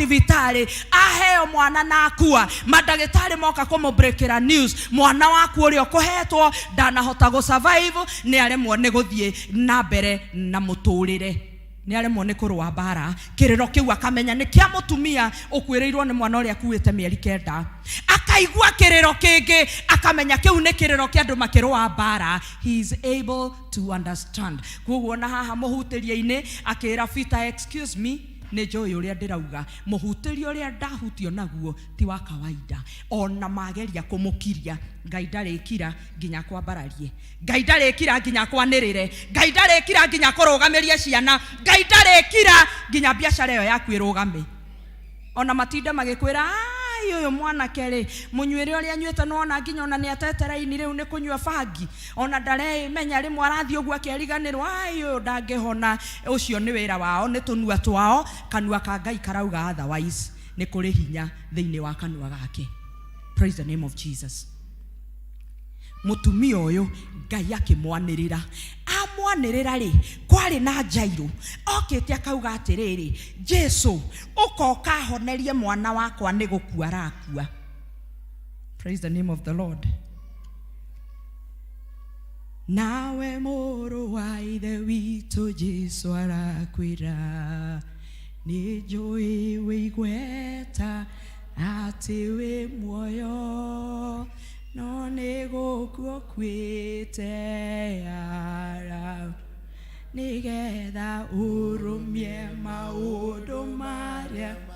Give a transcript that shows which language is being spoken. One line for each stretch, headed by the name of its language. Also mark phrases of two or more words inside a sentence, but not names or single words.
Kikuyu: vitari aheo mwana na akua madagitari moka kumubreakera news mwana waku uri okuhetwo ndanahota
English: go survive
Kikuyu: ni aremwo ni guthie na mbere na muturire ni aremwo ni kurwa bara kiriro kiu akamenya ni kia mutumia ukwirirwo ni mwana uri akuite mieri 9 akaigua kiriro kingi akamenya kiu ni kiriro kia andu makirwa bara.
English: He is able to understand.
Kikuyu: Kuguo na haha muhutirie-ini akira Peter
English: excuse me
Kikuyu: ni njoi uria ndirauga muhutirio uria ndahutio naguo ti wa kawaida ona mageria kumukiria Ngai ndarikira nginya kwambararie Ngai ndarikira nginya kwanirire Ngai ndarikira nginya kurugamiria ciana Ngai ndarikira nginya biacara yo yaku irugame ona matinde magikwira ai uyu mwana kere munywire uria nywete no ona nginya ona ni atetera-ini riu ni kunywa bangi ona ndare menya rimwe arathi uguo akeriganirwo ai uyu ndangihona ucio ni wira wao ni tunua twao kanua ka Ngai karauga otherwise ni kuri hinya thiini wa kanua gake.
English: Praise the name of Jesus.
Kikuyu: Mutumia uyu Ngai akimwanirira amwanirira ri kwari na Jairo okete akauga atiriri Jesu ukoka honerie mwana wakwa ni gukua arakua.
English: Praise the name of the Lord.
Kikuyu: Nawe muru wa ithe witu Jesu arakwira ni njui wigweta ati wi muoyo no nego kwite ara nigetha urumie maundu maria